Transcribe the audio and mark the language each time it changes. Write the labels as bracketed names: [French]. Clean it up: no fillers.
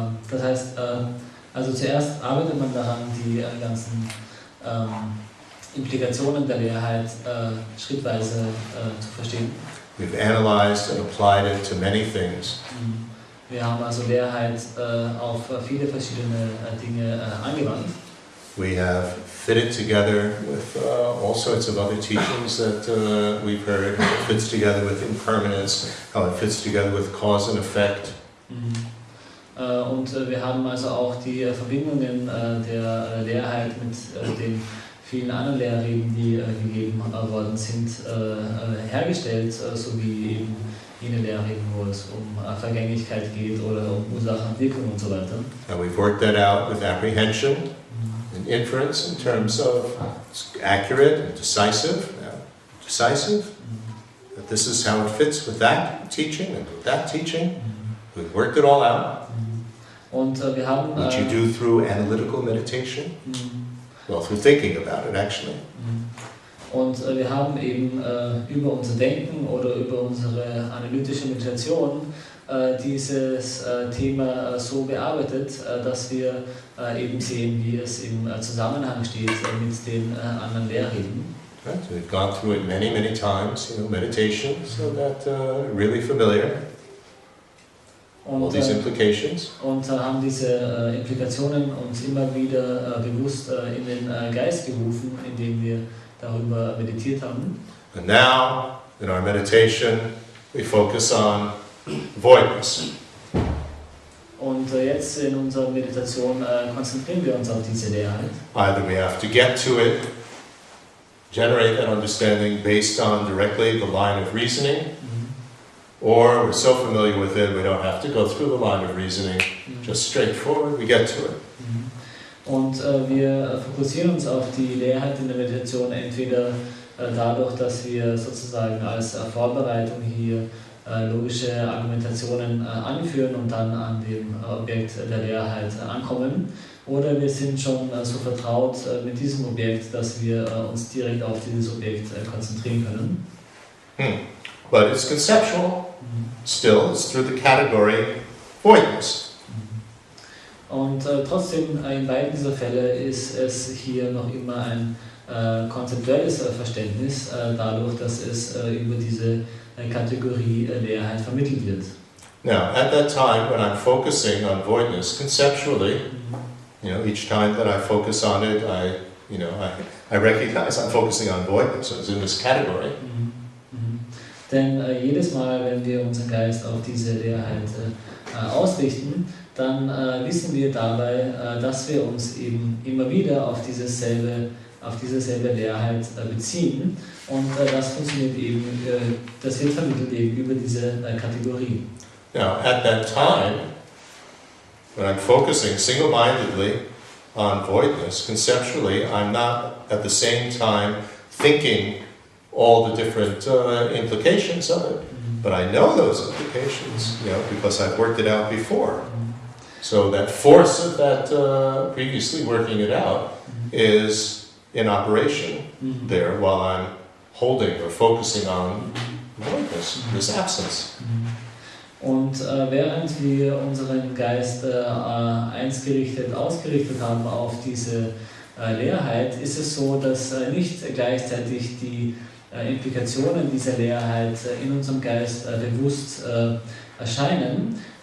[German] Das heißt, also zuerst arbeitet man daran, die ganzen Implikationen der Leerheit schrittweise zu verstehen. [English] We've analyzed and applied it to many things. [German] Wir haben also Leerheit auf viele verschiedene Dinge angewandt. [English] We have fit it together with all sorts of other teachings that we've heard. How it fits together with impermanence, how it fits together with cause and effect. [German] Und wir haben also auch die Verbindungen der Leerheit mit den vielen anderen Lehrreden, die gegeben worden sind, hergestellt, sowie eben jene Lehrreden, wo es um Vergänglichkeit geht oder um Ursache und Wirkung und so weiter. [English] And we've worked that out with apprehension and inference in terms of it's accurate and decisive. Decisive, that this is how it fits with that teaching and with that teaching. We've worked it all out. [German] Und wir haben... [English] Which you do through analytical meditation. Well, through thinking about it, actually. [German] Und wir haben eben über unser Denken oder über unsere analytische Meditation dieses Thema so bearbeitet, dass wir eben sehen, wie es im Zusammenhang steht mit den anderen Lehrreden. [English] Right? So we've gone through it many, many times, meditation, so that really familiar. All these implications. [German] Und haben diese Implikationen uns immer wieder bewusst in den Geist gerufen, indem wir darüber meditiert haben. [English] And now, in our meditation, we focus on voidness. [German] Und jetzt in unserer Meditation konzentrieren wir uns auf diese Leerheit. [English] Either we have to get to it, generate that understanding based on directly the line of reasoning, or we're so familiar with it we don't have to go through the line of reasoning, just straightforward we get to it. [German] Und wir fokussieren uns auf die Leerheit in der Meditation entweder dadurch, dass wir sozusagen als Vorbereitung hier logische Argumentationen anführen und dann an dem Objekt der Leerheit ankommen, oder wir sind schon so vertraut mit diesem Objekt, dass wir uns direkt auf dieses Objekt konzentrieren können. [English] But it's conceptual. Still, it's through the category voidness. [German] Und trotzdem, in beiden dieser Fälle ist es hier noch immer ein konzeptuelles Verständnis, dadurch, dass es über diese Kategorie Leerheit vermittelt wird. [English] Now, at that time when I'm focusing on voidness conceptually, each time that I focus on it, I recognize I'm focusing on voidness. It's in this category. [German] Denn jedes Mal, wenn wir unseren Geist auf diese Leerheit ausrichten, dann wissen wir dabei, dass wir uns eben immer wieder auf dieselbe Leerheit beziehen. Und das funktioniert eben, das wird vermittelt eben über diese Kategorie. [English] Now, at that time, when I'm focusing single-mindedly on voidness, conceptually, I'm not at the same time thinking all the different implications of it. But I know those implications, because I've worked it out before. So that force of that previously working it out is in operation there while I'm holding or focusing on voidness, this absence. [German] Und während wir unseren Geist ausgerichtet haben auf diese Leerheit, ist es so, dass nicht gleichzeitig die Implikationen dieser Leerheit in unserem Geist bewusst erscheinen.